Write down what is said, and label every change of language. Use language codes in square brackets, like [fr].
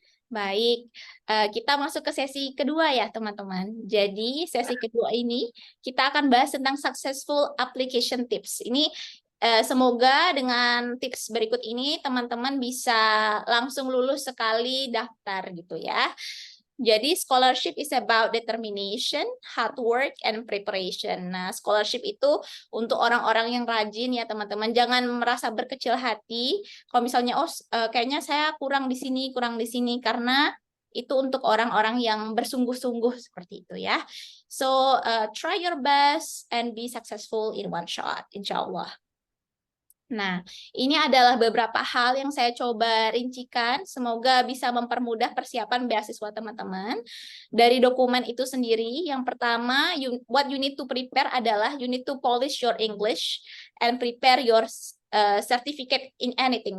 [id] Baik, kita masuk ke sesi kedua ya teman-teman. Jadi sesi kedua ini kita akan bahas tentang [en] successful application tips. [id] Ini semoga dengan tips berikut ini teman-teman bisa langsung lulus sekali daftar gitu ya. Jadi [en] scholarship is about determination, hard work, and preparation. [id] Nah, scholarship itu untuk orang-orang yang rajin ya teman-teman. Jangan merasa berkecil hati. Kalau misalnya, kayaknya saya kurang di sini, karena itu untuk orang-orang yang bersungguh-sungguh seperti itu ya. [en] So, try your best and be successful in one shot, insya Allah. [id] Nah, ini adalah beberapa hal yang saya coba rincikan. Semoga bisa mempermudah persiapan beasiswa teman-teman. Dari dokumen itu sendiri, yang pertama, [en] what you need to prepare [id] adalah [en] you need to polish your English and prepare your certificate in anything.